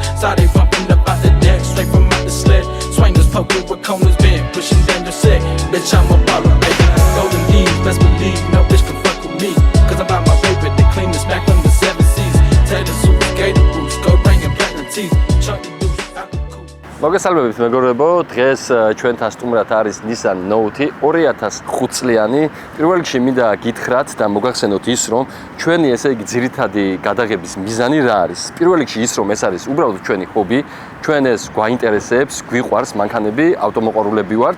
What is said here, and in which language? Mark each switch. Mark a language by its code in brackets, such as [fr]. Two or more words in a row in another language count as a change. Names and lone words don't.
[en] Saw they bumping up out the deck, straight from out the sled. Swingers poking with corners bent, pushing down your set. Bitch, I'm a baller, baby. Golden D's, best believe, no bitch can fuck with me. Cause I'm about my favorite, the cleanest back from the 7 seas. Taylor suits, gator boots, gold ring and platinum teeth. Chuck the deuce, out the coupe. [ka] მოგესალმებით მეგობრებო, დღეს ჩვენთან სტუმრად არის Nissan Note 2005 წლიანი. პირველ რიგში მინდა გითხრათ და მოგახსენოთ ის, რომ ჩვენი ესე იგი ძირითადი გადაღების მიზანი რა არის. პირველ რიგში ის, რომ ეს არის უბრალოდ ჩვენი ჰობი, ჩვენ ეს გვაინტერესებს, გვიყვარს მანქანები, ავტომოყვარულები ვართ.